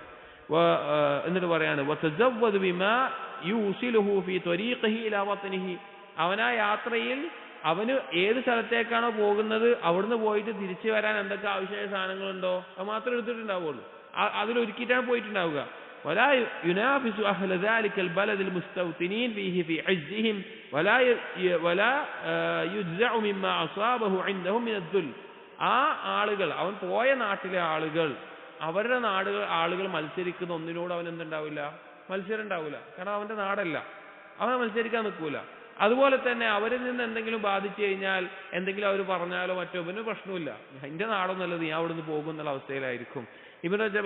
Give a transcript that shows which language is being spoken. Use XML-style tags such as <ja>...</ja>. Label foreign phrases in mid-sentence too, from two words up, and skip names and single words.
<ml>എന്നിട്ട് പറയാണ്,</ml> <ar>وتزود بما يوصله في طريقه إلى وطنه.</ar> <ml>അവനാ യാത്രയിൽ അവന് ഏത് സ്ഥലത്തേക്കാണോ പോകുന്നത് അവിടുന്ന് പോയിട്ട് തിരിച്ചു വരാൻ എന്തൊക്കെ ആവശ്യമായ സാധനങ്ങളുണ്ടോ അത് മാത്രമേ എടുത്തിട്ടുണ്ടാവുള്ളൂ, അതിലൊരുക്കിയിട്ടാണ് പോയിട്ടുണ്ടാവുക.</ml> <ar>ولا ينافس أهل ذلك البلد المستوطنين فيه في عزهم ولا يجزع مما أصابه عندهم من الذل.</ar> <ml>ആ ആളുകൾ, അവൻ പോയ നാട്ടിലെ ആളുകൾ, അവരുടെ ആളുകൾ മത്സരിക്കുന്ന ഒന്നിനോട് അവൻ എന്തുണ്ടാവില്ല? മത്സരം ഉണ്ടാവില്ല. കാരണം അവന്റെ നാടല്ല, അവനെ മത്സരിക്കാൻ നിൽക്കൂല. അതുപോലെ തന്നെ അവരിൽ നിന്ന് എന്തെങ്കിലും ബാധിച്ചു കഴിഞ്ഞാൽ, എന്തെങ്കിലും അവർ പറഞ്ഞാലോ മറ്റോ ഇവന് പ്രശ്നമില്ല, എന്റെ നാടൊന്നുമല്ലത്, ഞാൻ അവിടെ നിന്ന് പോകും എന്നുള്ള അവസ്ഥയിലായിരിക്കും.</ml>